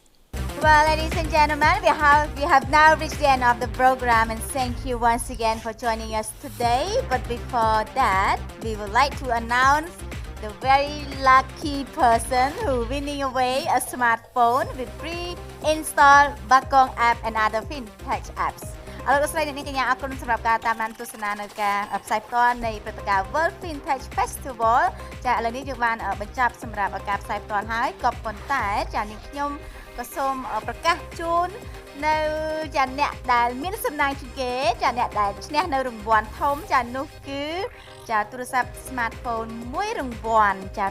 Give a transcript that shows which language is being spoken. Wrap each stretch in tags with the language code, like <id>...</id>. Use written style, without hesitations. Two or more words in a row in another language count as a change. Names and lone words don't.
<en>Well, ladies and gentlemen, we have now reached the end of the program, and thank you once again for joining us today. But before that, we would like to announce the very lucky person who winning away a smartphone with pre-installed Bakong app and other FinTech apps.</en> <km>អរគុណស្រីអ្នកនាងកញ្ញាអរគុណសម្រាប់ការតាមដានទស្សនានៅការផ្សាយផ្ទាល់នៃព្រឹត្តិការណ៍ World FinTech Festival ចាឥឡូវនេះយើងបានបញ្ចប់សម្រាប់ការផ្សាយផ្ទាល់ហើយក៏ប៉ុន្តែចានាងខ្ញុំក៏សូមប្រកាសជូននៅចាអ្នក ដែលមានសំណាងជាងគេចាអ្នកដែលឈ្នះនៅរង្វាន់ធំចានោះគឺចាទូរស័ព្ទ smartphone មួយរង្វាន់ចា</km>